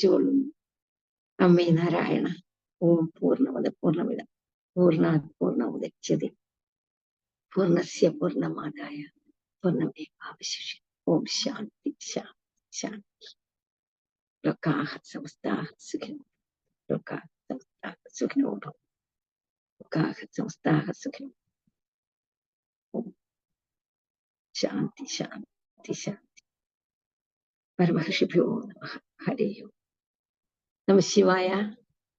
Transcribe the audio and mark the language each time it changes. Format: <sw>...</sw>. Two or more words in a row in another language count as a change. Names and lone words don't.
<ml>അമ്മേ നാരായണ.</ml> <sa>ഓം പൂർണ്ണമത പൂർണ്ണമിത പൂർണ്ണാത് പൂർണ്ണമുദച്യത്തെ പൂർണ്ണസ്യ പൂർണ്ണമാദായ പൂർണ്ണമേവാവശിഷ്യത്തെ. ഓം ശാന്തി ശാന്തി ശാന്തി. ലോകാഃ സമസ്താഃ സുഖിനോ ലോകാഃ സമസ്താഃ സുഖിനോ ഭവന്തു. ലോകാഃ സമസ്താഃ സുഖിനോ. ഓം ശാന്തി ശാന്തി ശാന്തി. പരമഹർഷിഭ്യോ നമഃ. ഹരി ഓം. നമഃ ശിവായ.</sa>